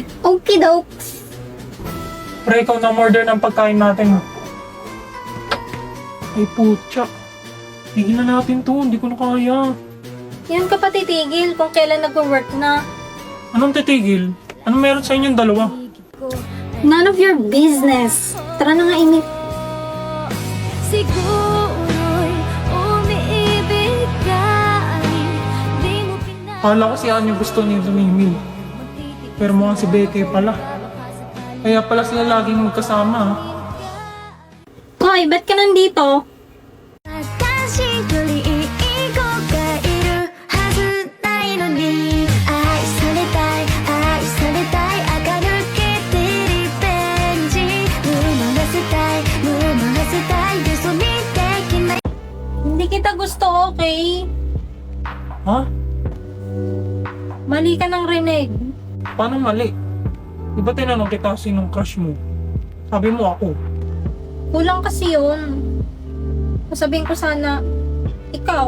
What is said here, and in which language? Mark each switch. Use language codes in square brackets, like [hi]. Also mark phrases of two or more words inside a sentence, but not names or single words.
[en] Okay, dokes. [tl] Pre, ikaw na order ng pagkain natin. Ay, putya. Tigilan natin to, hindi ko na kaya. Yan ka pa titigil kung kailan nag-work na. Anong titigil? Anong meron sa inyong dalawa? [en] None of your business. [tl] Tara na nga, Emil. Siguro'y umiibig ka. Di mo Kala ko si Anya gusto ni Emil. Pero mukhang si Becky pala. Kaya pala sila laging magkasama. Koy, ba't ka nandito? [ja] 私よりいい子がいるはずないのに愛されたい愛されたい垢抜けてリベンジ生まらせたい生まらせたい嘘にできない [tl] Hindi kita gusto, okay? Ha? Mali ka ng rinig. Paano mali? Di ba tinanong kita sinong crush mo? Sabi mo ako. Kulang kasi yun. Sasabihin ko sana, ikaw.